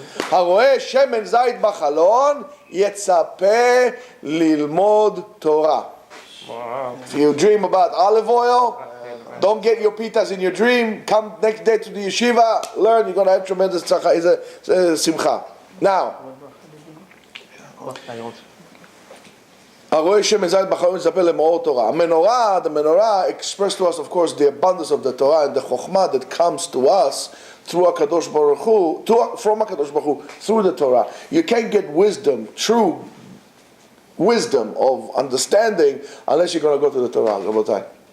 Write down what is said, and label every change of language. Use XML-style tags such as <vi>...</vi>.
<he>הרואה שמן זית בחלון, יצפה ללמוד תורה.</he> <en>If you dream about olive oil, don't get your pitas in your dream. Come next day to the yeshiva, learn, you're going to have tremendous simcha.</en> <he>Now, הרואה שמן זית בחלון, יצפה ללמוד תורה.</he> <en>The menorah expressed to us, of course, the abundance of the Torah and the chokhmah that comes to us through HaKadosh Baruch Hu, from HaKadosh Baruch Hu, through the Torah. You can't get wisdom, true wisdom of understanding, unless you're going to go to the Torah, Rabotai.</en>